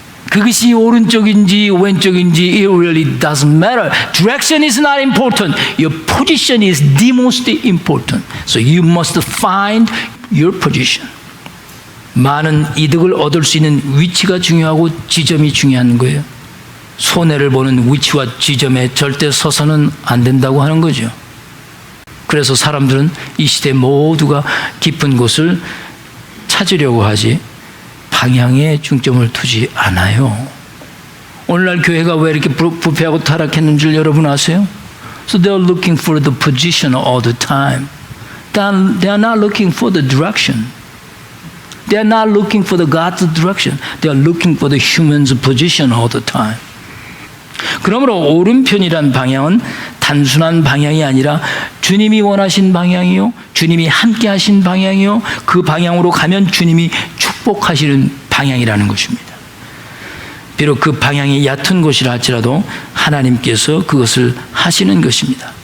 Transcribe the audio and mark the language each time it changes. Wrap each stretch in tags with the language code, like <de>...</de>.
<ko>그것이 오른쪽인지 왼쪽인지</ko> <en>it really doesn't matter. Direction is not important. Your position is the most important. So you must find your position.</en> <ko>많은 이득을 얻을 수 있는 위치가 중요하고 지점이 중요한 거예요. 손해를 보는 위치와 지점에 절대 서서는 안 된다고 하는 거죠. 그래서 사람들은 이 시대 모두가 깊은 곳을 찾으려고 하지 방향에 중점을 두지 않아요. 오늘날 교회가 왜 이렇게 부패하고 타락했는 줄 여러분 아세요?</ko> <en>So they are looking for the position all the time. They are not looking for the direction. They are not looking for the God's direction. They are looking for the human's position all the time.</en> <ko>그러므로 오른편이란 방향은 단순한 방향이 아니라 주님이 원하신 방향이요, 주님이 함께 하신 방향이요, 그 방향으로 가면 주님이 축복하시는 방향이라는 것입니다. 비록 그 방향이 얕은 곳이라 할지라도 하나님께서 그것을 하시는 것입니다.</ko>